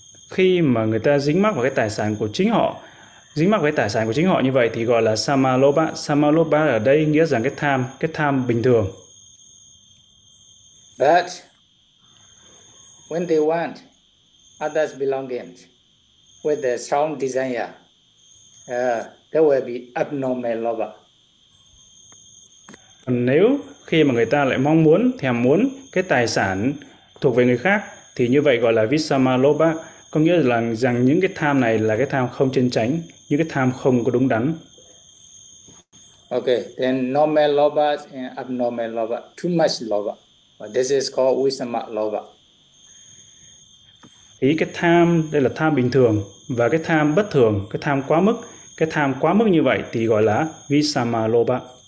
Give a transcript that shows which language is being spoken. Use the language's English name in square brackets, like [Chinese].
[Vietnamese] Khi mà người ta dính mắc vào cái tài sản của chính họ, dính mắc với tài sản của chính họ như vậy thì gọi là sama loba. Sama loba ở đây nghĩa rằng cái tham bình thường. [English] But when they want others' belongings with a strong desire, there will be abnormal loba. [Vietnamese] Nếu khi mà người ta lại mong muốn, thèm muốn cái tài sản thuộc về người khác thì như vậy gọi là visama loba, có nghĩa là rằng những cái tham này là cái tham không chân chánh, những cái tham không có đúng đắn. [English] Okay, then normal loba and abnormal loba, too much loba. This is called visama loba. [Vietnamese] Ý cái tham đây là tham bình thường, và cái tham bất thường, cái tham quá mức như vậy thì gọi là visama loba.